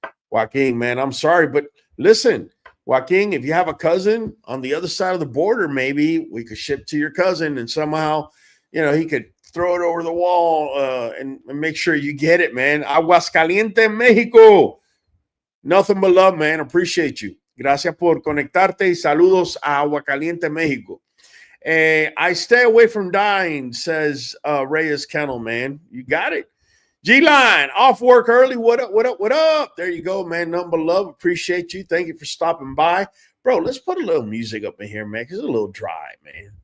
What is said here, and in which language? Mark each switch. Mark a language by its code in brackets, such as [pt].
[en] Joaquin, man, I'm sorry, but listen, Joaquin, if you have a cousin on the other side of the border, maybe we could ship to your cousin and somehow, he could throw it over the wall and make sure you get it, man. Aguascalientes, Mexico. Nothing but love, man. Appreciate you. [es] Gracias por conectarte y saludos a Aguascalientes, Mexico. [en] I stay away from dying, says Reyes Kennel, man. You got it. G-Line, off work early. What up, what up, what up? There you go, man. Nothing but love. Appreciate you. Thank you for stopping by. Bro, let's put a little music up in here, man, because it's a little dry, man.